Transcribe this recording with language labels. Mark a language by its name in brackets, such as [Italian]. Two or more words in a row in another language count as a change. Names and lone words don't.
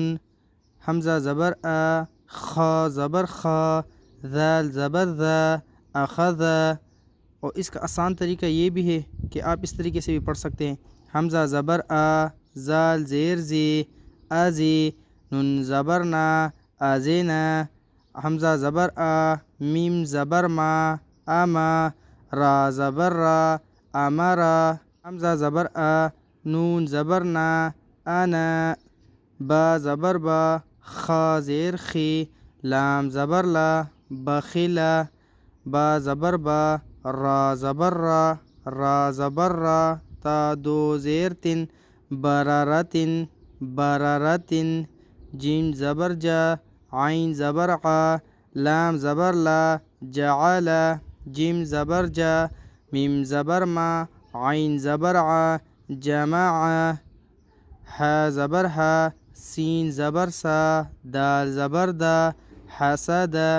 [Urdu] حمزہ زبر آ، خا زبر خا، ذال زبر ذا، اخذ۔ اور اس کا آسان طریقہ یہ بھی ہے کہ آپ اس طریقے سے بھی پڑھ سکتے ہیں۔ حمزہ زبر آ، زال زیر زی، ازی، نون زبر نا، ازینا۔ حمزہ زبر آ، میم زبر ما، اما، را زبر را، امرا۔ حمزہ زبر آ، نون زبر نا، انا، با زبر با، خا زیر خی، لام زبر لا، بخلا۔ با زبر با، را زبر را، را زبر را، تا دو زیر تن، برارتن، برارتن۔ جیم زبر جا، عین زبر عا، لام زبر لا، جعل۔ جیم زبر جا، میم زبر ما، عین زبر عا، جمع۔ ہا زبر ہا، سین زبر سا، دال زبر دا، حسد۔